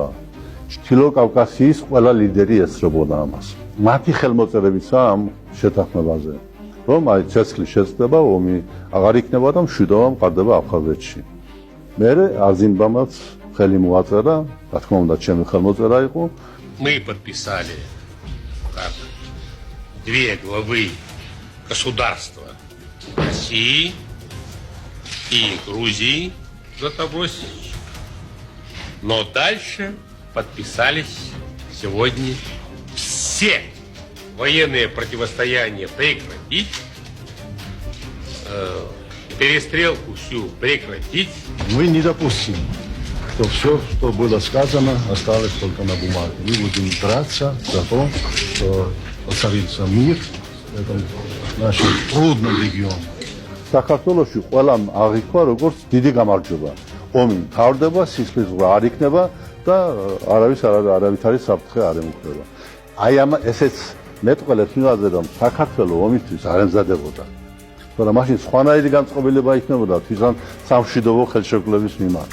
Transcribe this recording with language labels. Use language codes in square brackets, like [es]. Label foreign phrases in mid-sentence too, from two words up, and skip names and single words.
[ka] ჩრდილო კავკასიის ყველა ლიდერი ესწრებოდა ამას. მათი ხელმოწერებისა ამ შეთანხმებაზე, რომ აი ცეცხლი შეწდება, ომი აღარ იქნება და მშვიდობა მყარდება აფხაზეთში. მერე არზინბამაც ხელი მოაწერა, რა თქმა უნდა, ჩემი ხელმოწერა იყო. [ru] Мы подписали как две главы государства России и Грузии Златобойсович. Но дальше подписались сегодня все военные противостояния прекратить, перестрелку всю прекратить. Мы не допустим, что все, что было сказано, осталось только на бумаге. Мы будем драться за то, что воцарится мир в этом нашем трудном регионе. [ka] საქართველოში ყველამ აღიქვა როგორც დიდი გამარჯვება. ომი მთავრდება, სისხლის ზღვა არ იქნება და არავით არის საფრთხე არ ემუქრება. აი ამ ესეც მეტყველებს იმაზე, რომ საქართველო ომისთვის არ ემზადებოდა. თორემ მაშინ სხვანაირი განწყობილება იქნებოდა თვითონ სამშვიდობო ხელშეკრულების მიმართ.